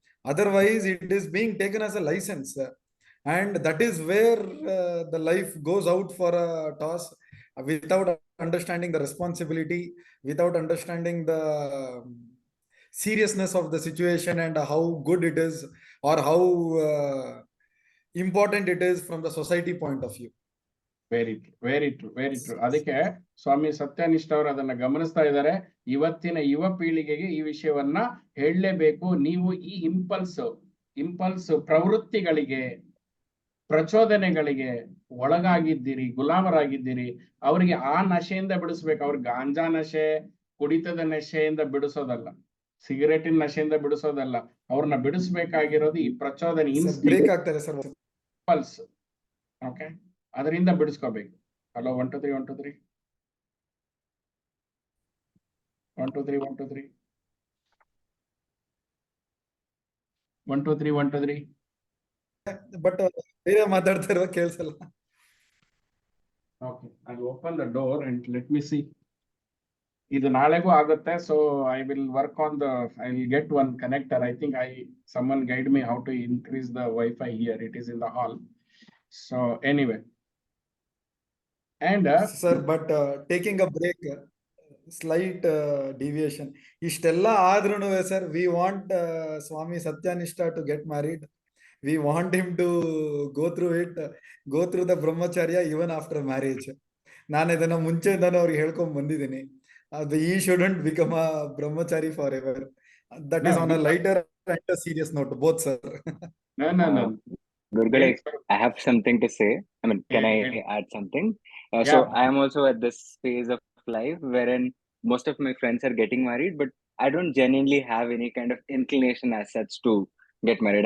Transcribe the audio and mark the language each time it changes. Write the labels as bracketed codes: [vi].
[en] Otherwise, it is being taken as a license, and that is where the life goes out for a toss without understanding the responsibility, without understanding the seriousness of the situation and how good it is, or how important it is from the society point of view. Very true, very true, very true. [kn] ಅದಕ್ಕೆ ಸ್ವಾಮಿ ಸತ್ಯನಿಷ್ಠ ಅವರು ಅದನ್ನ ಗಮನಿಸ್ತಾ ಇದ್ದಾರೆ. ಇವತ್ತಿನ ಯುವ ಪೀಳಿಗೆಗೆ ಈ ವಿಷಯವನ್ನ ಹೇಳಲೇಬೇಕು. ನೀವು ಈ ಇಂಪಲ್ಸ್ ಪ್ರವೃತ್ತಿಗಳಿಗೆ, ಪ್ರಚೋದನೆಗಳಿಗೆ ಒಳಗಾಗಿದ್ದೀರಿ, ಗುಲಾಮರಾಗಿದ್ದೀರಿ. ಅವರಿಗೆ ಆ ನಶೆಯಿಂದ ಬಿಡಿಸ್ಬೇಕು. ಅವ್ರಿಗೆ ಗಾಂಜಾ ನಶೆ, ಕುಡಿತದ ನಶೆಯಿಂದ ಬಿಡಿಸೋದಲ್ಲ, ಸಿಗರೇಟಿನ ನಶೆಯಿಂದ ಬಿಡಿಸೋದಲ್ಲ. ಅವ್ರನ್ನ ಬಿಡಿಸ್ಬೇಕಾಗಿರೋದು ಈ ಪ್ರಚೋದನೆ, ಬ್ರೇಕ್ ಆಗ್ತಾರೆ ಸರ್, ಇಂಪಲ್ಸ್. ಓಕೆ, ಅದರಿಂದ ಬಿಡಿಸ್ಕೋಬೇಕು. ಹಲೋ, 1 2 3 1 2 3 1 2 3 1 2 3 1 2 3 1 2 3. ಬಟ್ ಬೇರೆ ಮಾತಾಡ್ತಾ ಇರೋ ಕೇಳಿಸಲ್ಲ. [en] Okay, I open the door and let me see. [kn] ಇದು ನಾಳೆಗೂ ಆಗುತ್ತೆ. [en] So I will work on I will get one connector. I think someone guide me how to increase the Wi-Fi here. It is in the hall. So anyway. And sir, but taking a break, slight deviation. [kn] ಇಷ್ಟೆಲ್ಲ ಆದ್ರೂ [en] sir, we want Swami Satyanishta to get married. We want him to go through the Brahmacharya even after marriage. [kn] ನಾನು ಇದನ್ನ ಮುಂಚೆಯಿಂದಾನು ಅವ್ರಿಗೆ ಹೇಳ್ಕೊಂಡ್ ಬಂದಿದ್ದೀನಿ. [en] He shouldn't become a brahmachari forever. That is on a lighter and a serious note, both, sir. No. Gurgale, I have something to say. I mean, can I add something? So I am also at this phase of life wherein most of my friends are getting married, but I don't genuinely have any kind of inclination as such to get married.